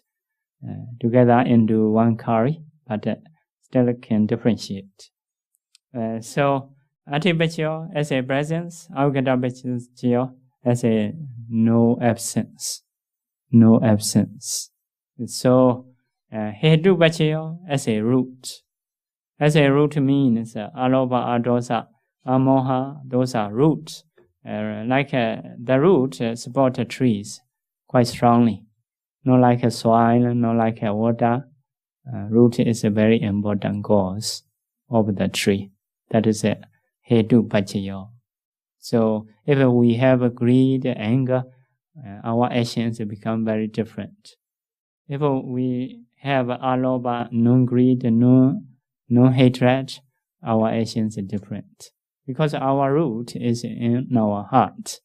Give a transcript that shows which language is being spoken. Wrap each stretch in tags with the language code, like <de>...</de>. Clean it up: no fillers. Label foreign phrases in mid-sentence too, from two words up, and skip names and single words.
<en>Together into 1 curry, but still can differentiate. So,</en> <pi>Ati Paccaya</pi> <en>as a presence,</en> <pi>Avagata Paccaya</pi> <en>as a no absence. No absence. So,</en> <pi>hetu paccaya</pi> <en>as a root. As a root means</en> <pi>alobha, adosa, amoha,</pi> <en>those are roots. The root support trees quite strongly. Not like a soil, not like a water. Root is a very important cause of the tree. That is a</en> <pi>hetu paccaya.</pi> <en>So if we have greed, anger, our actions become very different. If we have alobha, no greed, no hatred, our actions are different. Because our root is in our heart.</en>